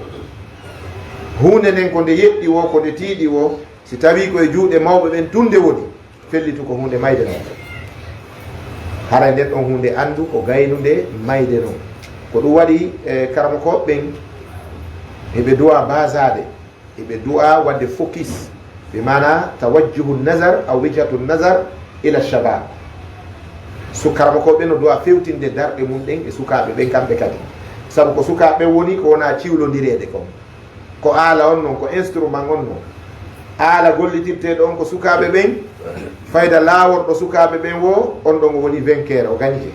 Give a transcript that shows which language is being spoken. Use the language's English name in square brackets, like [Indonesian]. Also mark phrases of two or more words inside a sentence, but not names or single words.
[Fula] hunde nden ko nde yeɗɗi wo ko nde tiiɗi wo si tawi koye juuɗe mawɓe ɓen tunde woni fellitu ko hunde mayde noon. haray nden ɗon hunde andu ko gaynude mayde noon. ko ɗum waɗi karamakoɓe ɓen eɓe duwa basade, eɓe duwa wadde focus, ɓe mana [Arabic] توجه نظر أو وجهة نظر إلى الشباب. [Fula] so karamakoɓe no duwa fewtinde darɗe mum ɗen e sukaaɓe ɓen kamɓe kadi, sabu ko sukaaɓe woni ko wona ciwlodirede kon, ko aala on noon, ko instrument on noon. aala gollitirteɗo on ko sukaaɓe ɓen, fayda laaworɗo sukaaɓe ɓen wo on ɗon o woni vainqueur, o gañike.